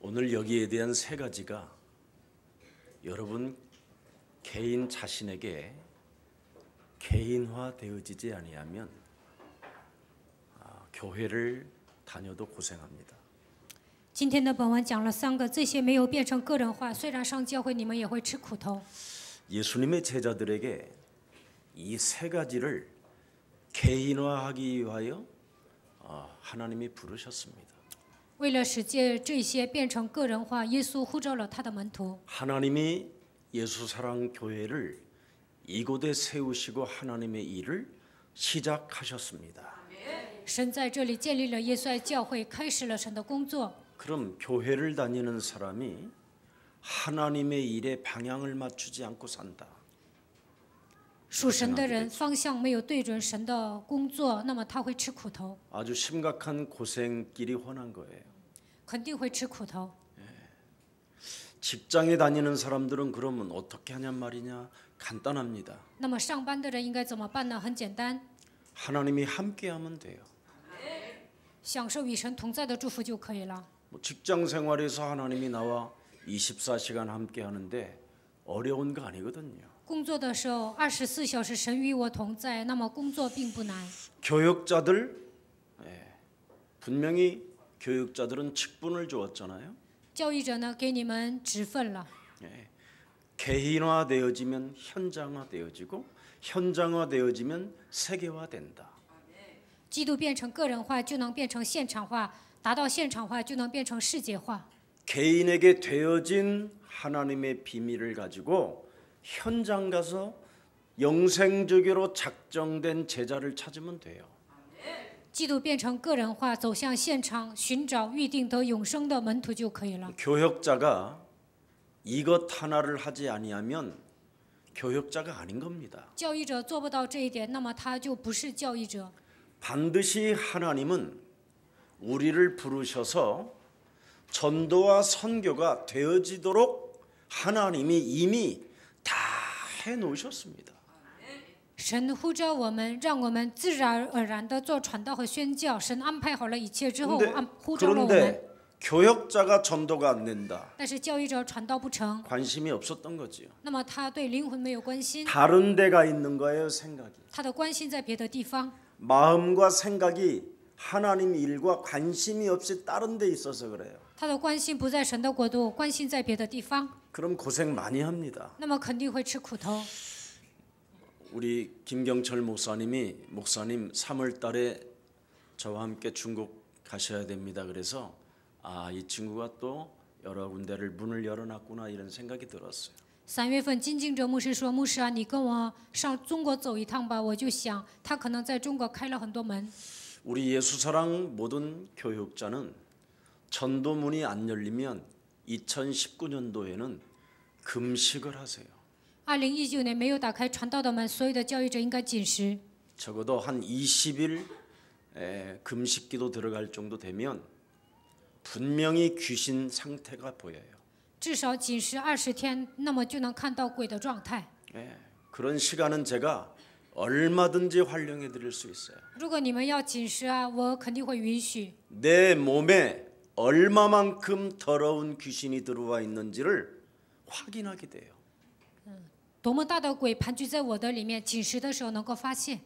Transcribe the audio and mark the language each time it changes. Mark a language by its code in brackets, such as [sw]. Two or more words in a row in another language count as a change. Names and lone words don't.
[ko] 오늘 여기에 대한 세 가지가 여러분 개인 자신에게 개인화되어지지 아니하면 교회를 다녀도 고생합니다. [zh] 今天的本文讲了3个，这些没有变成个人化，虽然上教会你们也会吃苦头。 [ko] 예수님의 제자들에게 이 세 가지를 개인화하기 위하여 하나님이 부르셨습니다. [zh] 为了使这些变成个人化，耶稣呼召了他的门徒。 [ko] 하나님이 예수사랑 교회를 이곳에 세우시고 하나님의 일을 시작하셨습니다. [zh] 神在这里建立了耶稣爱教会，开始了神的工作。 [ko] 그럼 교회를 다니는 사람이 하나님의 일에 방향을 맞추지 않고 산다. [zh] 属神的人方向没有对准神的工作，那么他会吃苦头， [ko] 아주 심각한 고생길이 훤한 거예요. [zh] 肯定会吃苦头。 [ko] 직장에 다니는 사람들은 그러면 어떻게 하냔 말이냐? 간단합니다. [zh] 那么上班的人应该怎么办呢？很简单， [ko] 하나님이 함께하면 돼요. [zh] 享受与神同在的祝福就可以了。 [ko] 직장 생활에서 하나님이 나와 24시간 함께하는데 어려운 거 아니거든요. [zh] 工作的时候24小时神与我同在，那么工作并不难。 [ko] 교역자들 분명히 교역자들은 직분을 주었잖아요. [zh] 教育者呢，给你们职分了。 [ko] 개인화되어지면 현장화되어지고 현장화되어지면 세계화된다. [zh] 基督变成个人化，就能变成现场化；达到现场化，就能变成世界化。 [ko] 개인에게 되어진 하나님의 비밀을 가지고 현장 가서 영생적으로 작정된 제자를 찾으면 돼요. [zh] 基督变成个人化，走向现场，寻找预定得永生的门徒就可以了。 [ko] 교역자가 이것 하나를 하지 아니하면 교역자가 아닌 겁니다. [zh] 教育者做不到这一点，那么他就不是教育者。 [ko] 반드시 하나님은 우리를 부르셔서 전도와 선교가 되어지도록 하나님이 이미 다 해놓으셨습니다. [zh] 神呼召我们，让我们自然而然地做传道和宣教。神安排好了一切之后，呼召了我们。 [ko] 그런데 교역자가 전도가 안 된다. [zh] 但是教育者传道不成， [ko] 관심이 없었던 거지요. [zh] 那么他对灵魂没有关心， [ko] 다른 데가 있는 거예요, 생각이. [zh] 他的关心在别的地方。 [ko] 마음과 생각이 하나님 일과 관심이 없이 다른 데 있어서 그래요. [zh] 他的关心不在神的国度，关心在别的地方， [ko] 그럼 고생 많이 합니다. [zh] 那么肯定会吃苦头。 [ko] 우리 김경철 목사님 3월 달에 저와 함께 중국 가셔야 됩니다. 그래서 이 친구가 또 여러 군데를 문을 열어놨구나 이런 생각이 들었어요. [zh] 3 月份，金敬哲牧师说：“牧师啊，你跟我上中国走一趟吧。” 我就想，他可能在中国开了很多门。 [ko] 우리 예수사랑 모든 교육자는 전도문이 안 열리면 2019년도에는 금식을 하세요. [zh] 2019 年没有打开传道的门，所有的教育者应该禁食。 [ko] 적어도 한 20일 금식기도 들어갈 정도 되면 분명히 귀신 상태가 보여요. [zh] 至少禁食20天，那么就能看到鬼的状态。 [ko] 그런 시간은 제가 얼마든지 활용해 드릴 수 있어요. [zh] 如果你们要禁食啊，我肯定会允许。 [ko] 내 몸에 얼마만큼 더러운 귀신이 들어와 있는지를 확인하게 돼요. [zh] 多么大的鬼盘踞在我的里面，禁食的时候能够发现。